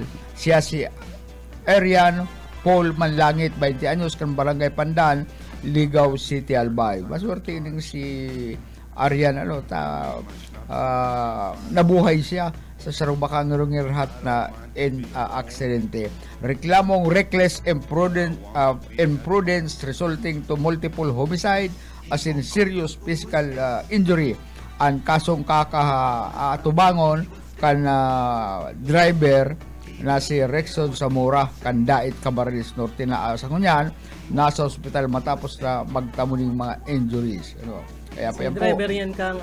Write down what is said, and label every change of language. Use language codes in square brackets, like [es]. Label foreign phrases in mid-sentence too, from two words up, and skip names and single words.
[bik] Siya si Arian Paul Manlangit, 20 anyos kan Barangay Pandan, Ligao City Albay. Maswerte ning si Arian nabuhay siya sa sarong bakang rungirhat na aksidente. [en] Reklamong reckless imprudence resulting to multiple homicide as in serious physical injury. [bik] Ang kasong kakatubangon kan driver na si Rexon Zamora kan Dait Camarines Norte na sa kunyan nasa ospital matapos na magtamuning mga injuries. Kaya pa yan po. Driver yan kang